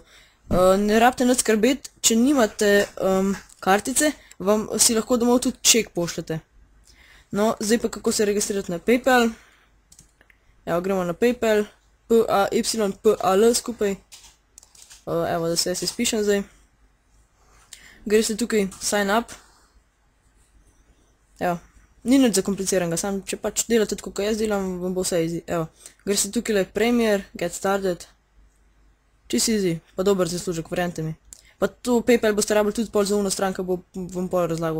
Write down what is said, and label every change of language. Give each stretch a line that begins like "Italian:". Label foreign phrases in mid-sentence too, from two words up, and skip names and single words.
Slovenian: Ne rabite nič skrbeti, če nimate kartice, si lahko domov tudi ček pošljete. No, zdaj pa kako se registrirati na PayPal. Evo, gremo na PayPal, PAYPAL skupaj. Evo, da se jaz izpišem zdaj. Greste tukaj
English: sign up.
Slovenian: Evo. Ni nič zakompliciranega, sam če pač delate tako, kot jaz delam, vam bo vse easy. Evo, greste tukaj Premier,
English: Get Started.
Slovenian: Čist easy, pa dober zaslužek, verjamete mi. Pa to PayPal boste rabili tudi pol za uno stran, ki bo vam pol razlagal.